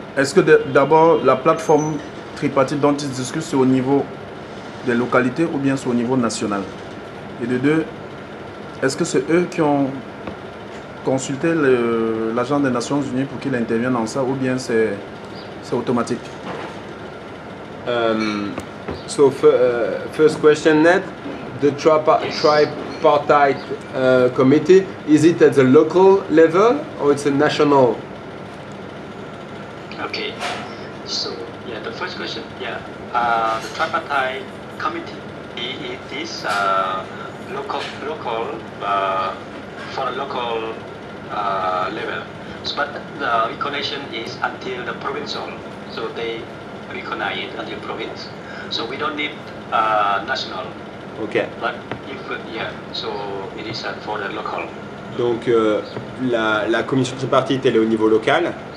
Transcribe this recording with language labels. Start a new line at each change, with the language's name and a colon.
French: Est-ce que d'abord la plateforme tripartite dont ils discutent c'est au niveau des localités ou bien c'est au niveau national? Et de deux, est-ce que c'est eux qui ont consulté l'Agence des Nations Unies pour qu'il intervienne dans ça ou bien c'est automatique?
English: So first question, Ned, the tripartite committee, is it at the local level or it's a national? Okay. So yeah, the first question, yeah, the tripartite committee, it is local for a local level. So, but the recognition is until the provincial. So they recognize it until province. So we don't need national. Ok. But if yeah, so it is for the local.
French: Donc la commission tripartite elle est au niveau local.